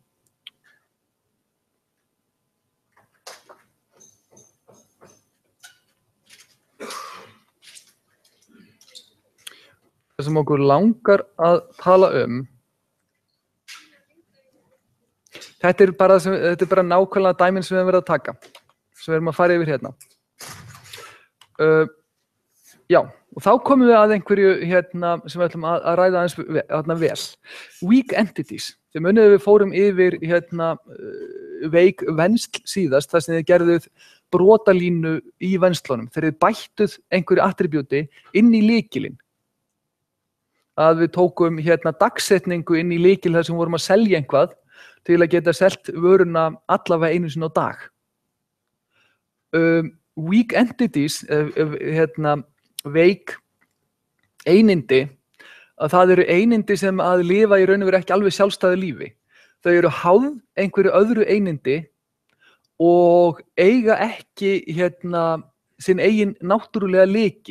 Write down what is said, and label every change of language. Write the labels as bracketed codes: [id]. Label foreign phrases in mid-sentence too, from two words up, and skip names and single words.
[is] Það sem okkur langar að tala þetta bara nákvæmlega dæmin sem við höfum verið að taka, sem við erum að fara yfir hérna. Já, og þá komum við að einhverju sem við ætlum að ræða aðeins vel. [en] Weak entities. [is] Þið munið við fórum yfir veik vensl síðast, þar sem þið gerðuð brotalínu í venslunum, þegar þið bættuð einhverju attribúti inn í lykilinn. Að við tókum dagsetningu inn í lykil þar sem vorum að selja eitthvað til að geta selt vöruna allavega einu sinni á dag. [en] Weak entities, [is] veik einindi, að það einindi sem að lifa í raun og veru ekki alveg sjálfstæðu lífi. Þau háð einhverju öðru einindi og eiga ekki sinn eigin náttúrulega lykil.